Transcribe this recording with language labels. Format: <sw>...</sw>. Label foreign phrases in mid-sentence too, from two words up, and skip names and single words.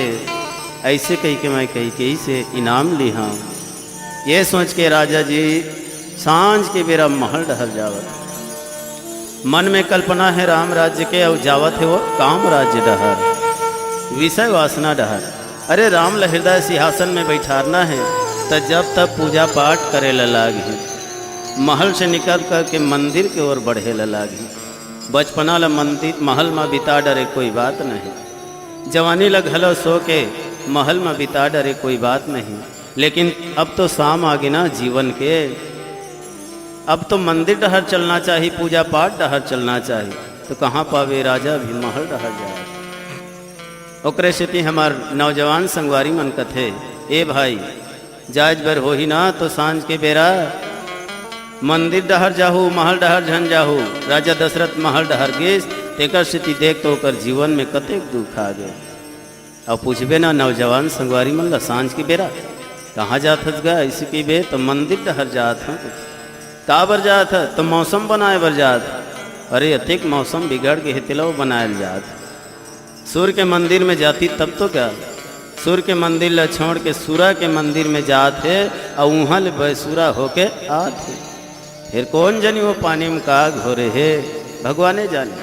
<hne>ऐसे कही के मैं कही से इनाम ली हाँ। ये सोच के राजा जी सांझ के बेरा महल डहर जावत। मन में कल्पना है राम राज्य के और जावत है वो काम राज्य डहर, विषय वासना डहर। अरे राम ल हृदय सिंहासन में बैठारना है तो जब तब पूजा पाठ करे लागी। महल से निकल कर के मंदिर के ओर बढ़े लागी। बचपना ल मंदिर महल में बिता डरे कोई बात नहीं, जवानी ल घलो सो के महल में बिता डरे कोई बात नहीं। लेकिन अब तो शाम आ गई ना जीवन के, अब तो मंदिर डहर चलना चाहिए, पूजा पाठ डहर चलना चाहिए। तो कहाँ पावे राजा भी महल डहर जाए। ओकरे सेती हमार नौजवान संगवारी मन कथे, ए भाई जायज बर हो ही ना तो सांझ के बेरा मंदिर डहर जाहू, महल डहर झन जाहू। राजा दशरथ महल डहर गेस तेकर स्थिति देख तो ओकर जीवन में कतेक दुख आ गए। अब पूछबे ना नौजवान संगवारी मन ला सांझ के बेरा कहाँ जात हस गा? ऐसे की बे तो मंदिर डहर जात हूँ। का बर जात है? तो मौसम बनाए बर जात। अरे अतिक मौसम बिगड़ के हेतिलो बनायल जात। सूर्य के मंदिर में जाती तब तो क्या, सूर्य के मंदिर ला छोड़ के सूरा के मंदिर में जात है और वहाँ ले बेसूरा होके आत है। फिर कौन जानी वो पानी में का घोरे है, भगवाने जाने।</hne>